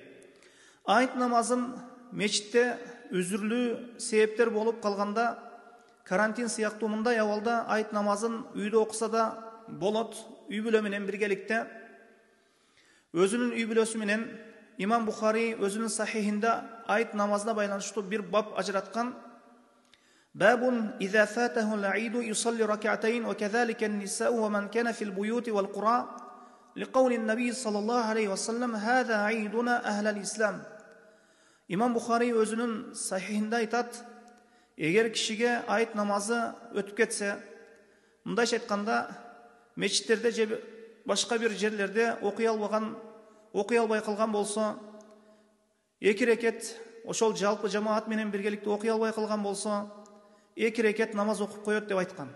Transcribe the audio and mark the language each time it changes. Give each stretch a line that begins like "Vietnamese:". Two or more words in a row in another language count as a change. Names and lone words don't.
Kyrgyz: Айт намазын мечитте үзүрлүү себептер болуп калганда, карантин сыяктуу мындай абалда айт намазын үйдө окуса да болот. Үй бүлө менен биргеликте өзүнүн үй бүлөсү менен Имам Бухари өзүнүн сахихинде айт намазына байланыштуу бир бап ажыраткан.
Arabic: باب إذا فاته العيد يصلي ركعتين وكذلك النساء ومن كان في البيوت والقرى لقول النبي صلى الله عليه وسلم هذا عيدنا أهل الإسلام.
Kyrgyz: Имам Бухари өзүнүн сахихинде айтат, эгер кишиге айт намазы өтүп кетсе, мындайча айтканда мечиттерде же башка бир жерлерде окуй албай калган болсо, 2 рекет ошол жалпы жамаат менен биргеликте окуй албай калган болсо, 2 рекет намаз окуп коет деп айткан.